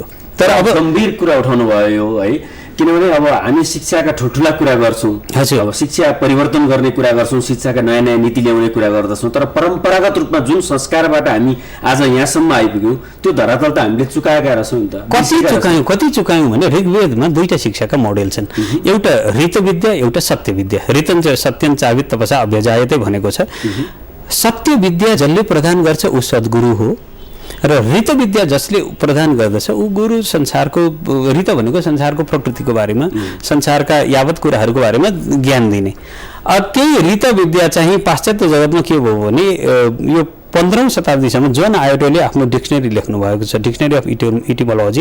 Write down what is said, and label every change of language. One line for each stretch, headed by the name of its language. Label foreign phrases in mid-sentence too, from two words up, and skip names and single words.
Nepali: तर अब गम्भीर कुरा उठाउनु भयो है, किनभने अब हामी शिक्षाका ठुल्ठुला कुरा गर्छौँ, अब शिक्षा परिवर्तन गर्ने कुरा गर्छौँ, शिक्षाका नयाँ नयाँ नीति ल्याउने कुरा गर्दछौँ, तर परम्परागत रूपमा जुन संस्कारबाट हामी आज यहाँसम्म आइपुग्यौँ त्यो धरातल त हामीले चुकाएका रहेछौँ नि त। कति चुकायौँ भने ऋग्वेदमा 2टा शिक्षाका मोडेल छन्, एउटा ऋतविद्या, एउटा सत्यविद्या।
Sanskrit: ऋतं च सत्यं चावित तपसा अभ्यजायते
Nepali: भनेको छ। सत्य विद्या जसले प्रदान गर्छ ऊ सद्गुरु हो, र ऋत विद्या जसले प्रदान गर्दछ ऊ गुरु। संसारको ऋत भनेको संसारको प्रकृतिको बारेमा, संसारका यावत कुराहरूको बारेमा ज्ञान दिने। त्यही ऋत विद्या चाहिँ पाश्चात्य जगतमा के भयो भने यो 15औं शताब्दीसम्म जोन आयोटोले आफ्नो डिक्सनरी लेख्नु भएको छ, डिक्सनरी अफ इटिमोलोजी।